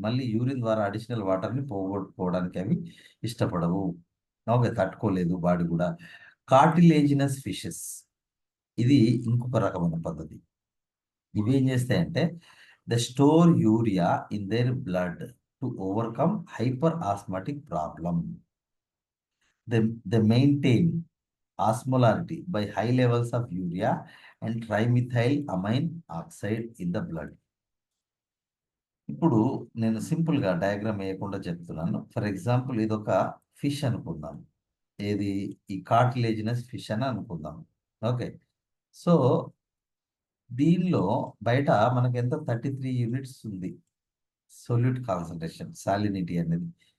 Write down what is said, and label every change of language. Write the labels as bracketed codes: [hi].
[te] మళ్ళీ యూరిన్ ద్వారా అడిషనల్ వాటర్ని పోగొట్టుకోవడానికి అవి ఇష్టపడవు. ఓకే, తట్టుకోలేదు బాడీ కూడా. కార్టిలేజినస్ ఫిషెస్, ఇది ఇంకొక రకమైన పద్ధతి. ఇవి ఏం చేస్తాయంటే [en] They store urea in their blood to overcome hyper osmotic problem. They maintain osmolarity by high levels of urea and trimethyl amine oxide in the blood. [te] ఇప్పుడు నేను సింపుల్గా డయాగ్రామ్ వేయకుండా చెప్తున్నాను. [en] for example [te] ఇదొక ఫిష్ అనుకుందాం. ఏది, ఈ కార్టిలేజినస్ ఫిష్ అని అనుకుందాం. ఓకే, సో దీనిలో బయట మనకి ఎంత 33 యూనిట్స్ ఉంది సొల్యూట్ కాన్సన్ట్రేషన్, సాలినిటీ అనేది.